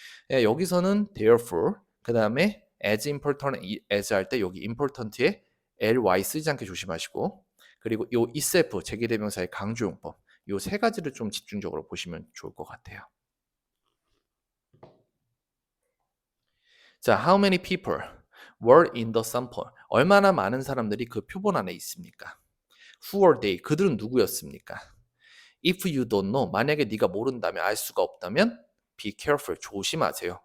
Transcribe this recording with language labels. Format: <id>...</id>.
<ko>예, 여기서는 therefore 그 다음에 as important as 할 때 여기 important에 ly 쓰지 않게 조심하시고 그리고 요 itself 제기대명사의 강조용법 요 세 가지를 좀 집중적으로 보시면 좋을 것 같아요.</ko> <en>자, how many people were in the sample?</en> <ko>얼마나 많은 사람들이 그 표본 안에 있습니까?</ko> <en>Who are they?</en> <ko>그들은 누구였습니까?</ko> <en>If you don't know,</en> <ko>만약에 네가 모른다면 알 수가 없다면</ko> <en>be careful,</en> <ko>조심하세요.</ko>